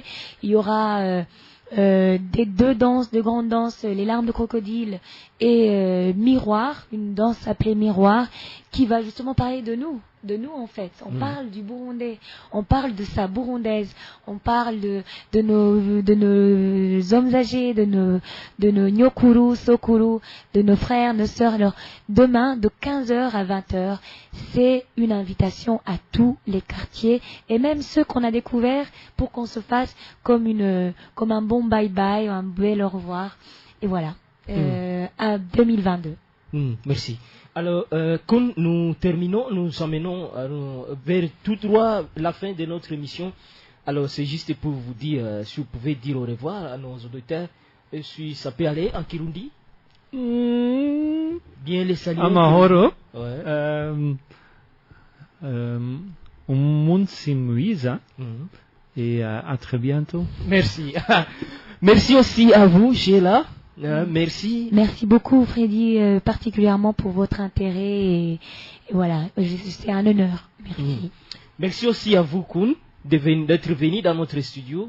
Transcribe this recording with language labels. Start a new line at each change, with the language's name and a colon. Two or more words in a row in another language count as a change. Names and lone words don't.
French: Il y aura des deux danses, de grandes danses, les larmes de crocodile et Miroir, une danse appelée Miroir, qui va justement parler de nous en fait. On parle du Burundais, on parle de sa burundaise, on parle de nos hommes âgés, de nos
Rundi: nyokuru, sokuru,
French: de nos frères, nos sœurs. Alors demain, de 15h à 20h, c'est une invitation à tous les quartiers et même ceux qu'on a découverts pour qu'on se fasse comme un bon
English: bye bye,
French: un bel au revoir. Et voilà, à 2022. Merci. Alors, quand nous terminons, nous emmenons vers tout droit la fin de notre émission. Alors, c'est juste pour vous dire, si vous pouvez dire au revoir à nos auditeurs, si ça peut aller en Kirundi. Bien les saluer. Amahoro. Ouais.
Rundi: Umunsi mwiza.
French: Et à très bientôt. Merci. Merci aussi à vous, Sheila. Merci. Merci beaucoup, Freddy, particulièrement pour votre intérêt. Et voilà, c'est un honneur. Merci. Merci aussi à vous, Kun, d'être venu dans notre studio.